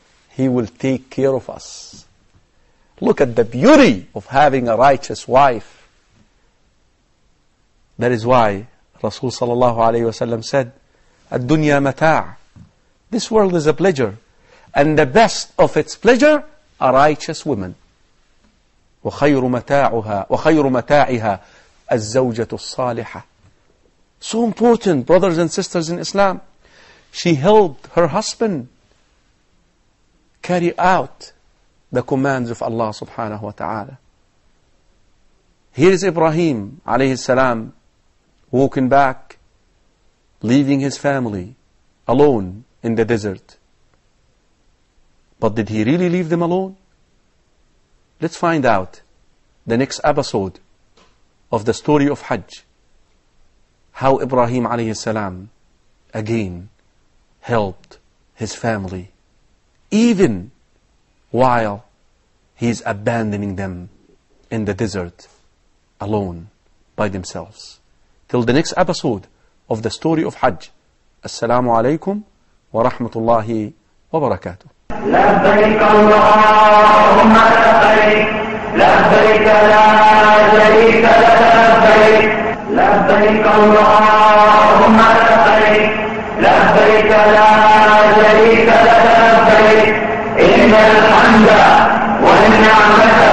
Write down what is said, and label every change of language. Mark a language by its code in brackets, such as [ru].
[en] He will take care of us. Look at the beauty of having a righteous wife. That is why Rasul sallallahu alayhi wa sallam said, [ar] الدنيا متاع, [en] this world is a pleasure, and the best of its pleasure, a righteous woman. [ar] وخير متاعها الزوجة الصالحة. [en] So important, brothers and sisters in Islam. She helped her husband carry out the commands of Allah subhanahu wa ta'ala. Here is Ibrahim alayhi salam walking back, leaving his family alone in the desert. But did he really leave them alone? Let's find out the next episode of the story of Hajj, how Ibrahim alayhi salam again helped his family, even while he is abandoning them in the desert alone by themselves. Till the next episode of the story of Hajj. [ar] Assalamu alaikum wa rahmatullahi wa barakatuh. لبيك اللهم لبيك لبيك لا شريك لك لبيك لبيك اللهم لبيك لبيك لا شريك لك لبيك إن الحمد والنعمة